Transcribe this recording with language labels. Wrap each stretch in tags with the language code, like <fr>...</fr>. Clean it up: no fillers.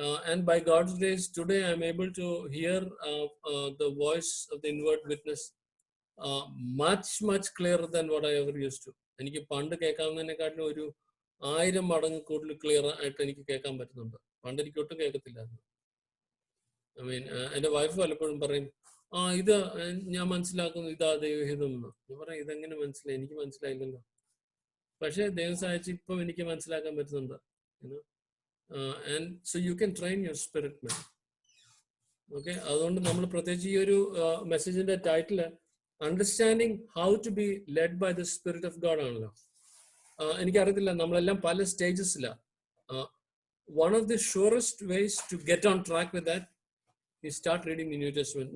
<en>And by God's grace, today I am able to hear the voice of the inward witness much clearer than what I ever used to.</en> <ml>എനിക്ക് പണ്ട് കേൾക്കാവുന്നതിനെക്കാട്ടിലും 1000 മടങ്ങ് കൂടുതൽ clear ആയിട്ട് എനിക്ക് കേൾക്കാൻ പറ്റുന്നുണ്ട്. പണ്ട് എനിക്ക് ഒട്ടും കേൾക്കത്തില്ലായിരുന്നു.</ml> <en>I mean</en> <ml>എൻ്റെ വൈഫ് പലപ്പോഴും പറയും, ഇത് ഞാൻ മനസ്സിലാക്കുന്നു, ഇതാ ദൈവഹിതം എന്ന്. ഞാൻ പറയും, ഇതെങ്ങനെ മനസ്സിലായി? എനിക്ക് മനസ്സിലായില്ലല്ലോ. പക്ഷെ ദൈവം സഹായിച്ച് ഇപ്പം എനിക്ക് മനസ്സിലാക്കാൻ പറ്റുന്നുണ്ട്.</ml> <en>And so you can train your spirit man.</en> <ml>Okay, അതുകൊണ്ട് നമ്മൾ പ്രത്യേകിച്ച് ഈ ഒരു മെസ്സേജിന്റെ title</ml> <en>understanding how to be led by the spirit of God</en> <ml>ആണല്ലോ. എനിക്കറിയത്തില്ല, നമ്മളെല്ലാം പല സ്റ്റേജസിലാണ്.</ml> <en>One of the surest ways to get on track with that is start reading the New Testament.</en>